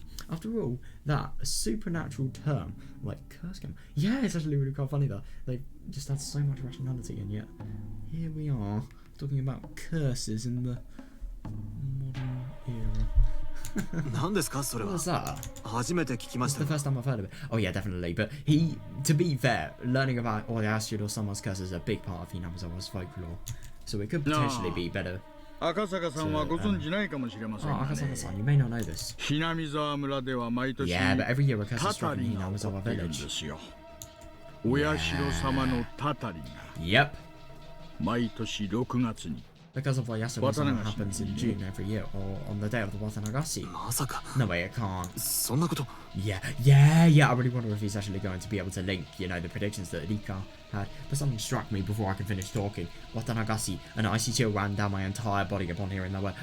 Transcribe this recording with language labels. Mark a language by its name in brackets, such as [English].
[English] After all, that supernatural term, like curse game, yeah, it's actually really quite funny that they just had so much rationality, and yet here we are talking about curses in the modern era. What was that? It's the first time I've heard of it. Oh yeah, definitely. But to be fair, learning about Oyashi or someone's curse is a big part of Hinamizawa's folklore, so it could potentially be better. [Japanese] 赤坂さんはご存じないかもしれませんがね。 [English] 赤坂さん、you may not know this. [Japanese] ひなみ沢村では毎年タタリが起きるんですよ。お社様のタタリが毎年6月に [English] Because of what Yasura-sama happens in June every year, or on the day of the Watanagashi. No way, it can't. Yeah, I really wonder if he's actually going to be able to link, you know, the predictions that Rika had. But something struck me before I could finish talking. Watanagashi, an icy chill ran down my entire body upon hearing that word.